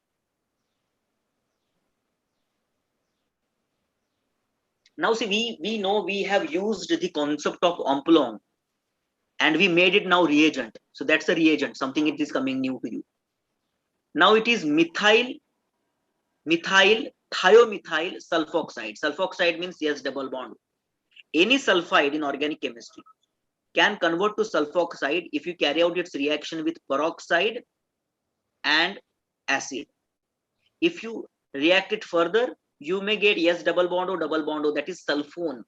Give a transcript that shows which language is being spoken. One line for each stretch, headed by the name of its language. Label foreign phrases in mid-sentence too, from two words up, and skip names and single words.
English: Now see, we know we have used the concept of Omplong and we made it now reagent. So that's a reagent, something it is coming new to you. Now it is methyl thiomethyl sulfoxide. Sulfoxide means yes, double bond. Any sulfide in organic chemistry can convert to sulfoxide if you carry out its reaction with peroxide and acid. If you react it further, you may get yes, double bond O, that is sulfone.